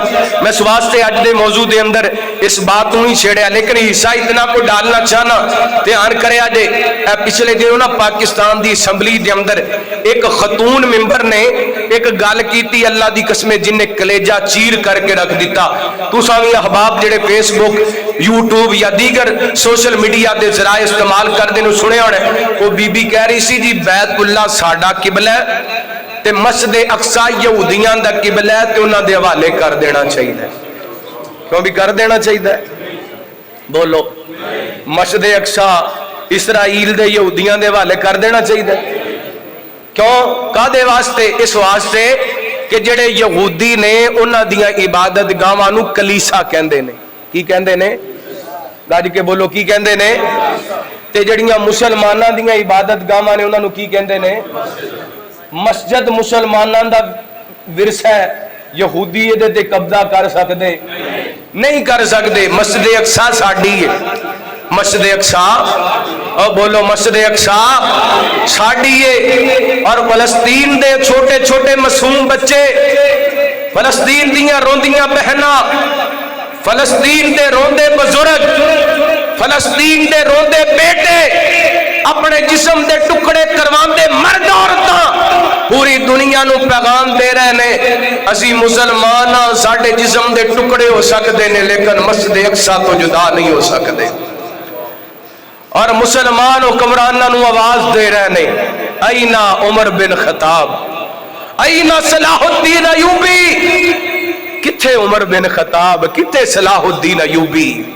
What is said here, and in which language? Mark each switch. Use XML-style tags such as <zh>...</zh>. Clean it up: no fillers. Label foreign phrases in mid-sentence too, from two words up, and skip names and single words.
<pa>میں اس واسطے اج دے موضوع دے اندر اس بات نوں ہی چھیڑیا, لیکن حصہ اتنا کو ڈالنا چاہنا دھیان کریا جے. پچھلے دنوں نا پاکستان دی اسمبلی دے اندر ایک خاتون ممبر نے ایک گل کیتی, اللہ دی قسم جن نے کلیجہ چیر کر کے رکھ دیتا. تساں وی احباب جڑے فیس بک یوٹیوب یا دیگر سوشل میڈیا دے ذرائع استعمال کردے نو سنیا ہونا. وہ بی بی کہہ رہی سی جی بیت اللہ ساڈا قبلہ ہے تے مسجد اقصا یہودیاں دا قبلہ ہے تے انہاں دے حوالے کر دینا چاہیے. کیوں بھی کر دینا چاہیے؟ بولو, مسجد اقصا اسرائیل دے یہودیاں دے حوالے کر دینا چاہیے. کیوں؟ کادے واسطے؟ اس واسطے کہ جڑے یہودی نے انہاں دیاں عبادت گاواں نو کلیسا کہندے نے. کی کہندے نے؟ گج کے بولو, کی کہندے نے؟ تے جڑیاں مسلماناں دیاں عبادت گاواں نے انہاں نو کی کہندے نے؟ مسجد مسلماناں دا ورثہ ہے, یہودی دے تے قبضہ کر سکدے نہیں کر سکدے. مسجد اقصا ساڈی ہے, مسجد اقصا, اور بولو مسجد اقصا ساڈی ہے. اور فلسطین دے چھوٹے چھوٹے معصوم بچے, فلسطین دیاں روندیاں بہناں, فلسطین دے روندے بزرگ, فلسطین دے روندے بیٹے اپنے جسم دے ٹکڑے کرواندے مرد عورتاں پوری دنیا نو پیغام دے رہے نے اسی مسلمان ہاں, ساڈے جسم دے ٹکڑے ہو سکتے نے لیکن مسجد اقصا تو جدا نہیں ہو سکتے. اور مسلمان حکمراناں نو آواز دے رہے نے, اینا عمر بن خطاب, اینا صلاح الدین ایوبی, کتھے عمر بن خطاب, کتھے صلاح الدین ایوبی.</pa>